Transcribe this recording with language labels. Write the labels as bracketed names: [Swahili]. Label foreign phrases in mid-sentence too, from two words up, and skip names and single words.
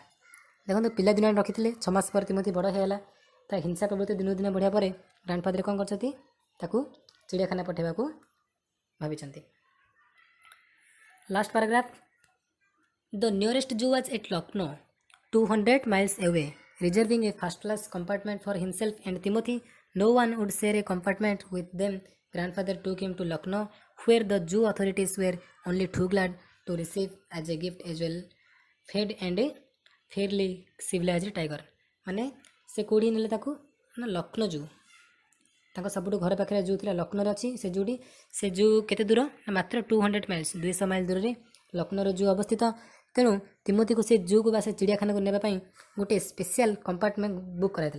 [Odia] ଦେଖନ୍ତୁ ପିଲାଦିନ ରଖିଥିଲେ, 6 ମାସ ପରେ ତିମୋଥି ବଡ଼ ହୋଇଗଲା, ତା ହିଂସା ପ୍ରବୃତ୍ତି ଦିନକୁ ଦିନ ବଢ଼ିବା ପରେ ଗ୍ରାଣ୍ଡଫାଦର କ'ଣ କରିଛନ୍ତି ତାକୁ ଚିଡ଼ିଆଖାନା ପଠାଇବାକୁ ଭାବିଛନ୍ତି। [English] Last paragraph, the nearest zoo was at ଲକ୍ଷ୍ନୌ 200 miles away, reserving a first class compartment for himself and Timothy. No one would share a compartment with them. Grandfather took him to Lucknow, where the Jew authorities were only too glad to receive as a gift as well fed and a fairly civilized tiger. [Odia] ମାନେ ସେ କେଉଁଠି ନେଲେ ତାକୁ ନା ଲକ୍ଷ୍ନୌ ଜୁ, ତାଙ୍କ ସବୁଠୁ ଘର ପାଖରେ ଜୁ ଥିଲା ଲକ୍ଷ୍ନୌରେ ଅଛି। ସେ ଜୁଟି ସେ ଜୁ କେତେ ଦୂର ନା ମାତ୍ର 200 miles 200 ମାଇଲ ଦୂରରେ ଲକ୍ଷ୍ନୌର ଜୁ ଅବସ୍ଥିତ। ତେଣୁ ତିମୋଥିକୁ ସେ ଜୁକୁ ବା ସେ ଚିଡ଼ିଆଖାନାକୁ ନେବା ପାଇଁ ଗୋଟେ [English] special compartment book [Odia] କରାଯାଇଥିଲା।